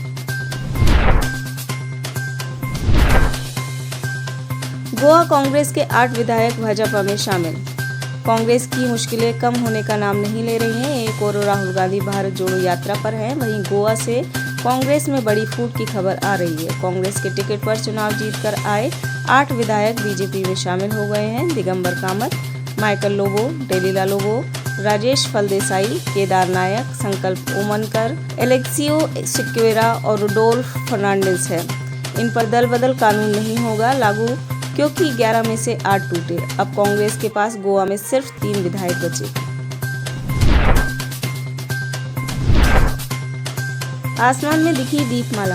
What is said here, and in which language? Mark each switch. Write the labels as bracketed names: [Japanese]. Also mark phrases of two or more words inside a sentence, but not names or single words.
[Hindi] गोवा कांग्रेस के 8 विधायक भाजपा में शामिल। कांग्रेस की मुश्किलें कम होने का नाम नहीं ले रही हैं। एक और राहुल गांधी भारत जोड़ो यात्रा पर हैं, वहीं गोवा से कांग्रेस में बड़ी फूट की खबर आ रही है। कांग्रेस के टिकट पर चुनाव जीतकर आए 8 विधायक बीजेपी में शामिल हो गए हैं। दिगंबर कामत, माइकल लोबो, डेलिला लोबो, राजेश फलदेसाई, केदार नायक, संकल्प ओमनकर, एलेक्सियो सिक्वेरा और रुडोल्फ फर्नांडिस है। इन पर दल बदल कानून नहीं होगा लागू, क्योंकि 11 में से 8 टूटे। अब कांग्रेस के पास गोवा में सिर्फ 3 विधायक बचे। आसमान में दिखी दीपमाला।